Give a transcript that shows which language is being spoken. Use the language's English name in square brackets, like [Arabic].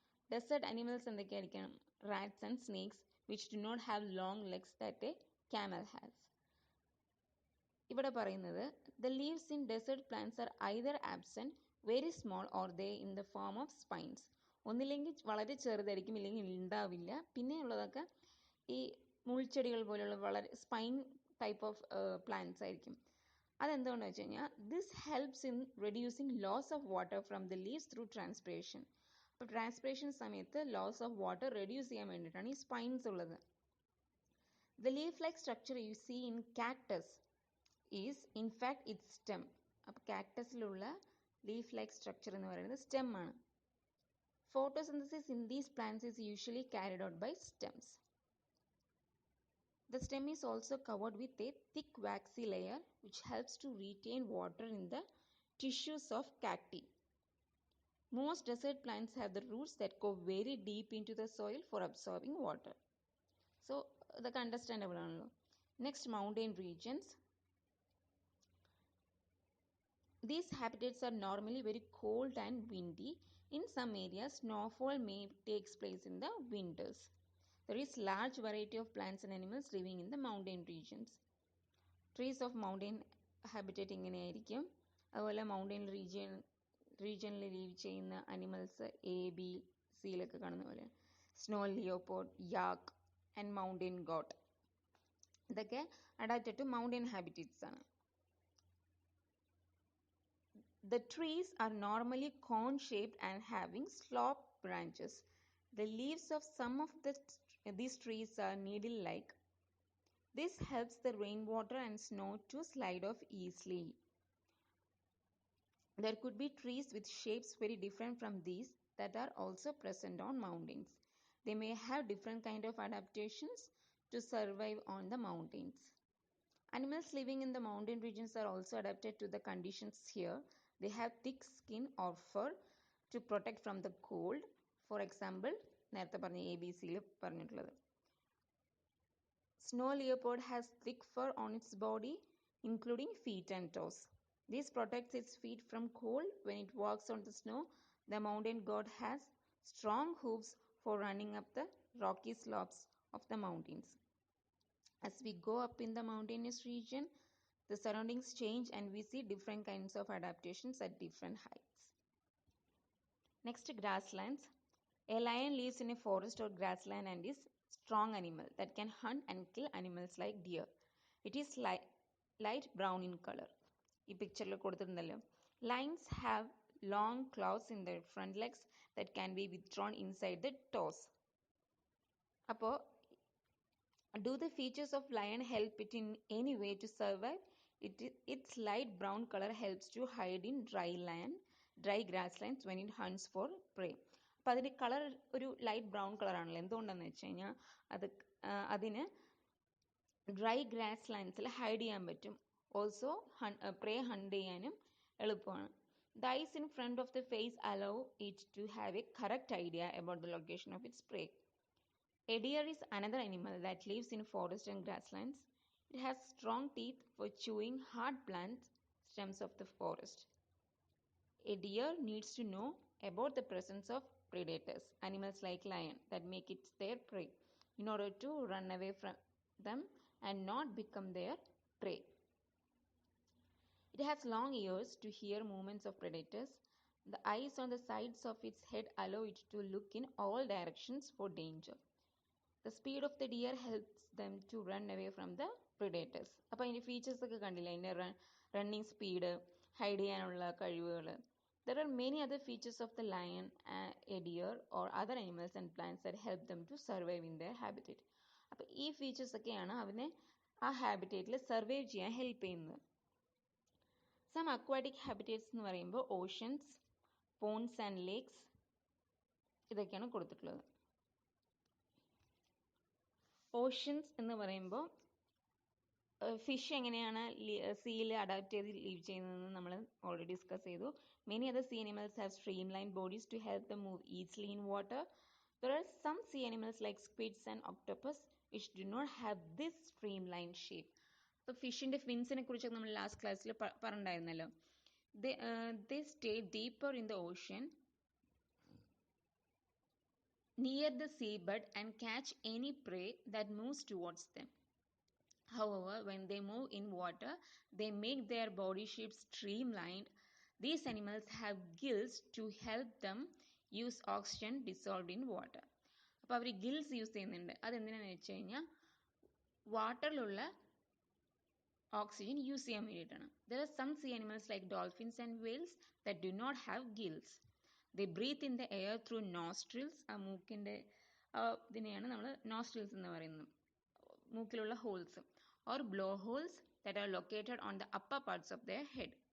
[English] Desert animals [Malayalam] എന്തൊക്കെയായിരിക്കണം? [English] Rats and snakes which do not have long legs that a camel has. [Malayalam] ഇവിടെ പറയുന്നത് [English] the leaves in desert plants are either absent, very small, or they in the form of spines. [Malayalam] ഒന്നില്ലെങ്കിൽ വളരെ ചെറുതായിരിക്കും, ഇല്ലെങ്കിൽ ഉണ്ടാവില്ല. പിന്നെയുള്ളതൊക്കെ ഈ മുൾച്ചെടികൾ പോലെയുള്ള വളരെ [English] spine type of plants [Malayalam] ആയിരിക്കും. അതെന്തുകൊണ്ടെന്ന് വെച്ച് കഴിഞ്ഞാൽ [English] This helps in reducing loss of water from the leaves through transpiration. [Malayalam] അപ്പോൾ ട്രാൻസ്പിറേഷൻ സമയത്ത് ലോസ് ഓഫ് വാട്ടർ റെഡ്യൂസ് ചെയ്യാൻ വേണ്ടിയിട്ടാണ് ഈ സ്പൈൻസ് ഉള്ളത്. [English] The leaf like structure you see in cactus is in fact its stem. [Malayalam] അപ്പോൾ കാക്ടസിലുള്ള leaf like structure എന്ന് പറയുന്നത് stem ആണ്. [English] Photosynthesis in these plants is usually carried out by stems. The stem is also covered with a thick waxy layer which helps to retain water in the tissues of cacti. Most desert plants have the roots that go very deep into the soil for absorbing water. So, that's understandable. Next, mountain regions. These habitats are normally very cold and windy. In some areas, snowfall may take place in the winters. There is large variety of plants and animals living in the mountain regions. Trees of mountain habitat [Malayalam] ഇങ്ങനെയായിരിക്കും. അതുപോലെ mountain റീജിയനിൽ leave ചെയ്യുന്ന animals A B സിയിലൊക്കെ കാണുന്ന പോലെ snow leopard, യാക്ക് and mountain got. ഇതൊക്കെ [English] adapted to mountain habitats [Malayalam] ആണ്. [English] The trees are normally cone-shaped and having sloped branches. The leaves of some of these trees are needle-like. This helps the rainwater and snow to slide off easily. There could be trees with shapes very different from these that are also present on mountains. They may have different kind of adaptations to survive on the mountains. Animals living in the mountain regions are also adapted to the conditions here. They have thick skin or fur to protect from the cold. For example, [Malayalam] നേരത്തെ പറഞ്ഞ ABCയിൽ പറഞ്ഞിട്ടുള്ളത്. [English] Snow leopard has thick fur on its body, including feet and toes. This protects its feet from cold when it walks on the snow. The mountain goat has strong hooves for running up the rocky slopes of the mountains. As we go up in the mountainous region, the surroundings change and we see different kinds of adaptations at different heights. Next, grasslands. A lion lives in a forest or grassland and is a strong animal that can hunt and kill animals like deer. It is light brown in color. [Malayalam] ഈ പിക്ചറിൽ കൊടുത്തിട്ടുണ്ടല്ലോ. [English] Lions have long claws in their front legs that can be withdrawn inside the toes. [Malayalam] അപ്പോൾ [English] do the features of lion help it in any way to survive? Its light brown color helps to hide in dry grasslands when it hunts for prey. [Malayalam] അപ്പോൾ അതിൻ്റെ colour ഒരു light brown കളറാണല്ലോ. എന്തുകൊണ്ടാണെന്ന് വെച്ച് കഴിഞ്ഞാൽ അതിന് dry grass ലാൻഡ്സിൽ hide ചെയ്യാൻ പറ്റും. Also പ്രേ hunt ചെയ്യാനും എളുപ്പമാണ്. [English] The eyes in front of the face allow it to have a correct idea about the location of its prey. A deer is another animal that lives in forests and grasslands. It has strong teeth for chewing hard plant stems of the forest. A deer needs to know about the presence of predators, animals like lion, that make it their prey in order to run away from them and not become their prey. It has long ears to hear movements of predators. The eyes on the sides of its head allow it to look in all directions for danger. The speed of the deer helps them to run away from the predators. [Malayalam] അപ്പോൾ അതിൻ്റെ features ഒക്കെ കണ്ടില്ലേ, അതിൻ്റെ running speed, hide ചെയ്യാനുള്ള കഴിവുകൾ. [English] There are many other features of the lion, a deer or other animals and plants that help them to survive in their habitat. [Malayalam] അപ്പോൾ ഈ features ഒക്കെയാണ് അവനെ ആ ഹാബിറ്റേറ്റിൽ സർവൈവ് ചെയ്യാൻ ഹെൽപ്പ് ചെയ്യുന്നത്. സം അക്വാറ്റിക് ഹാബിറ്റേറ്റ്സ് എന്ന് പറയുമ്പോൾ ഓഷ്യൻസ്, പോൺസ് ആൻഡ് ലേക്സ് ഇതൊക്കെയാണ് കൊടുത്തിട്ടുള്ളത്. ഓഷ്യൻസ് എന്ന് പറയുമ്പോൾ ഫിഷ് എങ്ങനെയാണ് സീയിൽ അഡാപ്റ്റ് ചെയ്ത് ലീവ് ചെയ്യുന്നതെന്ന് നമ്മൾ ഓൾറെഡി ഡിസ്കസ് ചെയ്തു. [English] Many other sea animals have streamline bodies to help them move easily in water. There are some sea animals like squids and octopus which do not have this streamline shape. [Malayalam] അപ്പോൾ ഫിഷിൻ്റെ ഫിൻസിനെ കുറിച്ചൊക്കെ നമ്മൾ last ക്ലാസ്സിൽ പറഞ്ഞിട്ടുണ്ടായിരുന്നല്ലോ. [English] They stay deeper in the ocean near the seabed and catch any prey that moves towards them. However, when they move in water, they make their body shape streamlined. These animals have gills to help them use oxygen dissolved in water. [Malayalam] അപ്പോൾ അവർ gills use ചെയ്യുന്നുണ്ട്. അതെന്തിനാണെന്ന് വെച്ച് കഴിഞ്ഞാൽ വാട്ടറിലുള്ള oxygen use ചെയ്യാൻ വേണ്ടിയിട്ടാണ്. [English] There are some sea animals like dolphins and whales that do not have gills. They breathe in the air through nostrils. [Malayalam] ആ മൂക്കിൻ്റെ ഇതിനെയാണ് നമ്മൾ നോസ്ട്രിൽസ് എന്ന് പറയുന്നത്, മൂക്കിലുള്ള holes, [English] or blowholes that are located on the upper parts of their head.